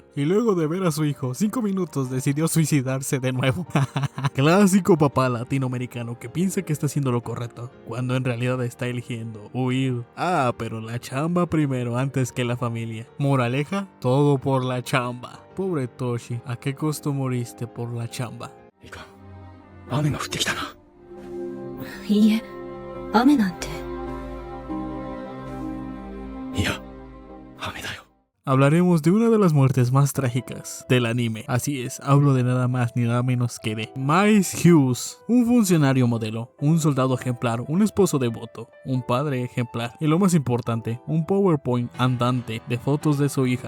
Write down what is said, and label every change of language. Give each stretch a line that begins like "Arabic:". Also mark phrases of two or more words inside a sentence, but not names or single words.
Spanish: Y luego de ver a su hijo 5 minutos decidió suicidarse de nuevo. Clásico papá latinoamericano que piensa que está haciendo lo correcto, cuando en realidad está eligiendo huir. Pero la chamba primero antes que la familia. Moraleja, todo por la chamba. Pobre Toshi, ¿a qué costo moriste por la chamba?
Japanese: いかん。雨が降ってきたな。いいえ、雨なんて。いや、雨だよ。
Spanish: Hablaremos de una de las muertes más trágicas del anime. Así es, hablo de nada más ni nada menos que de Maes Hughes, un funcionario modelo, un soldado ejemplar, un esposo devoto, un padre ejemplar y lo más importante, un PowerPoint andante de fotos de su hija.